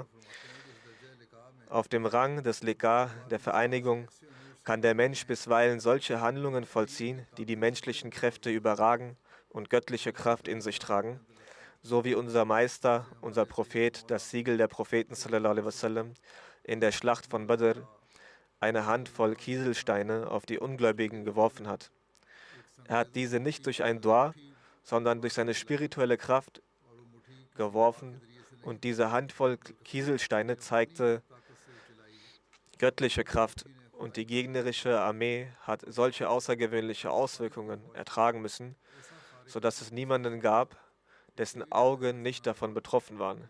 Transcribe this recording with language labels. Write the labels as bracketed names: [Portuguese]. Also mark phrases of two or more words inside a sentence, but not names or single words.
[German] Auf dem Rang des Liqa, der Vereinigung, kann der Mensch bisweilen solche Handlungen vollziehen, die die menschlichen Kräfte überragen und göttliche Kraft in sich tragen, so wie unser Meister, unser Prophet, das Siegel der Propheten [Arabic] صلى الله عليه وسلم, [German] in der Schlacht von Badr eine Handvoll Kieselsteine auf die Ungläubigen geworfen hat. Er hat diese nicht durch ein Dua, sondern durch seine spirituelle Kraft geworfen, und diese Handvoll Kieselsteine zeigte göttliche Kraft, und die gegnerische Armee hat solche außergewöhnliche Auswirkungen ertragen müssen, sodass es niemanden gab, dessen Augen nicht davon betroffen waren.